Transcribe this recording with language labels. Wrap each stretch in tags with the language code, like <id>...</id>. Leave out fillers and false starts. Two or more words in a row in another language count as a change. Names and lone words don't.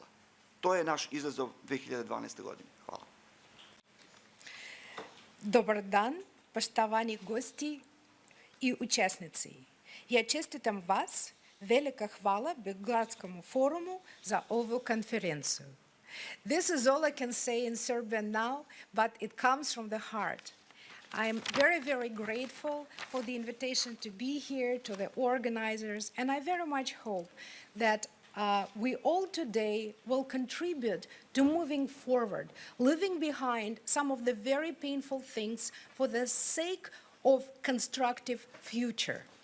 <sr>To je naš izazov 2012. godine. Hvala. Dobar dan, poštovani gosti i učesnici. Ja čestitam vas, velika hvala Belgradskom forumu za ovu konferenciju.</sr> <en>This is all I can say in Serbian now, but it comes from the heart. I am very, very grateful for the invitation to be here, to the organizers, and I very much hope that we all today will contribute to moving forward, leaving behind some of the very painful things for the sake of constructive future.</en>